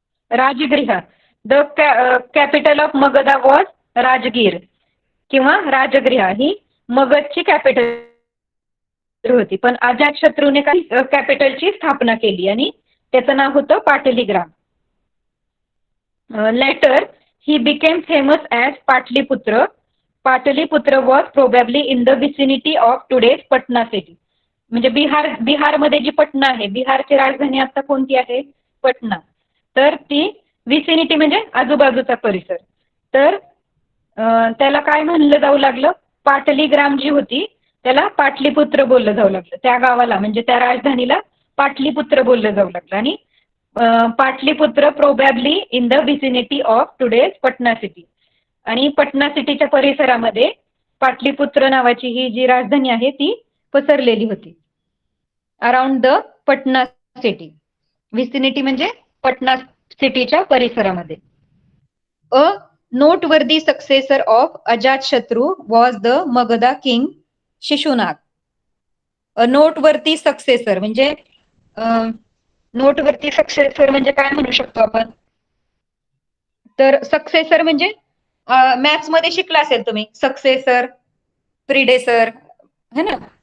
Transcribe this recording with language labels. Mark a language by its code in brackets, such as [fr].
[en] Rajgriha. The capital of Magadha was Rajgir किंवा राजगृह. [mr] ही मगधची capital होती, पण अजातशत्रूने काही कॅपिटलची स्थापना केली आणि त्याचं नाव होतं Pataligram. [en] Later he became famous as Pataliputra. Pataliputra was probably in the vicinity of today's Patna city. [mr] म्हणजे बिहारमध्ये जी पटना आहे, बिहारची राजधानी आता कोणती आहे? पटना. तर ती विसिनिटी म्हणजे आजूबाजूचा परिसर. तर त्याला काय म्हणलं जाऊ लागलं? पाटलीग्राम जी होती त्याला पाटलीपुत्र बोललं जाऊ लागलं. त्या गावाला म्हणजे त्या राजधानीला पाटलीपुत्र बोललं जाऊ लागलं. [en] आणि Pataliputra probably in the vicinity of today's Patna city. [mr] आणि पटना सिटीच्या परिसरामध्ये पाटलीपुत्र नावाची ही जी राजधानी आहे ती पसरलेली होती. [en] Around the Patna city. [mr] Vicinity म्हणजे पटना सिटीच्या परिसरामध्ये. [en] A noteworthy successor of Ajatashatru was the Magadha king Shishunaga. A noteworthy successor [mr] म्हणजे नोटवरती सक्सेसर म्हणजे काय म्हणू शकतो आपण? तर सक्सेसर म्हणजे मॅथ्स मध्ये शिकला असेल तुम्ही, सक्सेसर, प्रिडेसर, है ना.